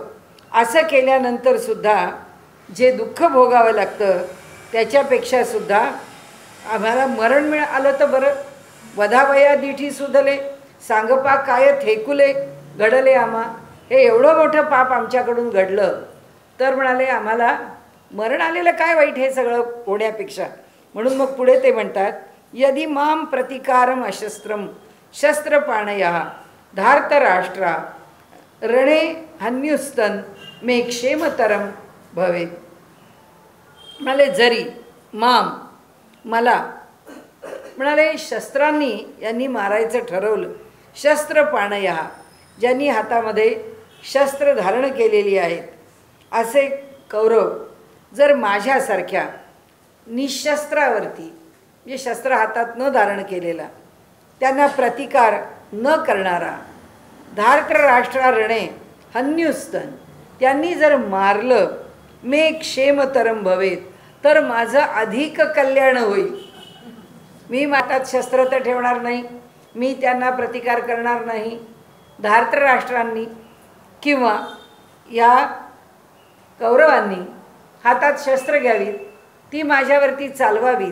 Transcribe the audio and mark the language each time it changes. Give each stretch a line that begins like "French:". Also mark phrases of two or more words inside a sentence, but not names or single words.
Marathi: असं केल्यानंतर सुद्धा जे दुःख भोगावं लागतं त्याच्यापेक्षा सुद्धा आम्हाला मरण आलं तर बरं. वधावया दिठी सुधले, सांगपा काय थेकुले घडले आम्हा. हे एवढं मोठं पाप आमच्याकडून घडलं तर म्हणाले आम्हाला मरण आलेलं काय वाईट हे सगळं होण्यापेक्षा. म्हणून मग पुढे ते म्हणतात
Sanskrit: यदि माम प्रतिकारम अशस्त्रम शस्त्रपाणया धार्तराष्ट्रा रणे हन्युस्तन मे क्षेमतरम भवेत.
Marathi: म्हणाले जरी माम, मला म्हणाले शस्त्रांनी यांनी मारायचं ठरवलं. शस्त्रपाणया, ज्यांनी हातामध्ये शस्त्र धारण केलेली आहेत असे कौरव जर माझ्यासारख्या निशस्त्रावरती, म्हणजे शस्त्र हातात न धारण केलेला, त्यांना प्रतिकार न करणारा,
Sanskrit: धार्तराष्ट्रा रणे हन्युस्तन,
Marathi: त्यांनी जर मारलं,
Sanskrit: मे क्षेमतरम भवेत,
Marathi: तर माझं अधिक कल्याण होईल. मी हातात शस्त्र तर ठेवणार नाही, मी त्यांना प्रतिकार करणार नाही. धार्तराष्ट्रांनी किंवा या कौरवांनी हातात शस्त्र घ्यावीत, ती माझ्यावरती चालवावीत.